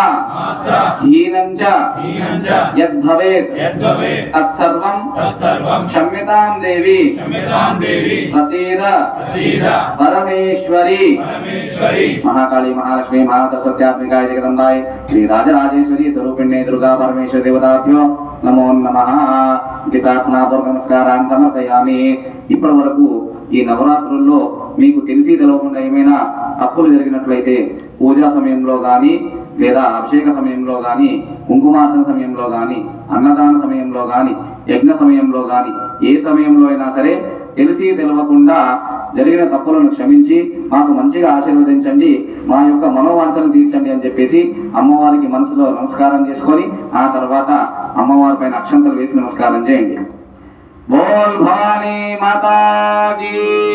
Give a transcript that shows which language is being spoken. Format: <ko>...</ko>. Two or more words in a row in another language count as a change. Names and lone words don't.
<sa>हीनं च यद्भवेत् तत्सर्वं क्षम्यतां देवी प्रसीद परमेश्वरी महाकाली महालक्ष्मी महासरस्वत्यात्मिकाय जगदम्बाय श्री राजराजेश्वरी स्वरूपिण्ये दुर्गा परमेश्वरी देवताभ्यो नमो नमः गीतात्नापूर्वक नमस्कारान् समर्पयामि।</sa> <te>ఇప్పటి వరకు ఈ నవరాత్రుల్లో మీకు తెలిసి తెలవకుండా ఏమైనా తప్పులు జరిగినట్లయితే పూజా సమయంలో కానీ లేదా అభిషేక సమయంలో కానీ కుంకుమార్చన సమయంలో కానీ అన్నదాన సమయంలో కానీ యజ్ఞ సమయంలో కానీ ఏ సమయంలో అయినా సరే తెలిసి తెలవకుండా జరిగిన తప్పులను క్షమించి మాకు మంచిగా ఆశీర్వదించండి, మా యొక్క మనోవాంఛను తీర్చండి అని చెప్పేసి అమ్మవారికి మనసులో నమస్కారం చేసుకొని ఆ తర్వాత అమ్మవారి పైన అక్షంతలు వేసి నమస్కారం చేయండి।</te> <hi>बोल भवानी माता की।</hi>